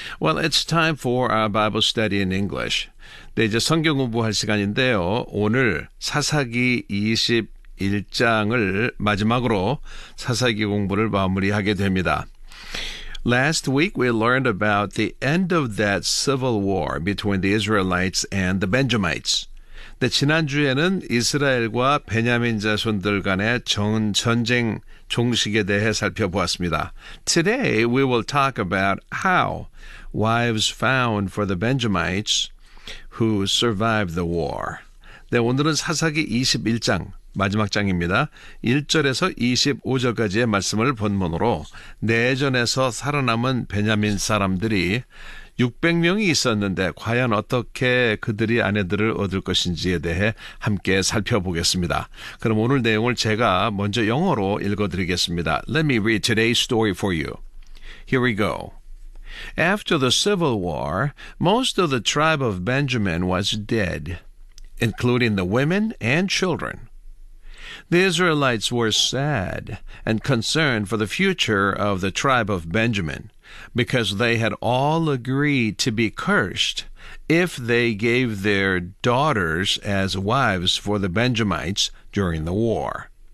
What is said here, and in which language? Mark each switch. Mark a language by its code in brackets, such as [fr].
[en] Well, it's time for our Bible study in English. [ko] 네, 이제 성경 공부할 시간인데요. 오늘 사사기 21장을 마지막으로 사사기 공부를 마무리하게 됩니다. [en] Last week, we learned about the end of that civil war between the Israelites and the Benjamites. [ko] 네, 지난주에는 이스라엘과 베냐민 자손들 간의 전쟁 종식에 대해 살펴보았습니다. [en] Today, we will talk about how wives found for the Benjamites who survived the war. [ko] 네, 오늘은 사사기 21장. 마지막 장입니다. 1절에서 25절까지의 말씀을 본문으로 내전에서 살아남은 베냐민 사람들이 600명이 있었는데 과연 어떻게 그들이 아내들을 얻을 것인지에 대해 함께 살펴보겠습니다. 그럼 오늘 내용을 제가 먼저 영어로 읽어드리겠습니다. [en] Let me read today's story for you. Here we go. After the Civil War, most of the tribe of Benjamin was dead, including the women and children. The Israelites were sad and concerned for the future of the tribe of Benjamin because they had all agreed to be cursed if they gave their daughters as wives for the Benjamites during the war.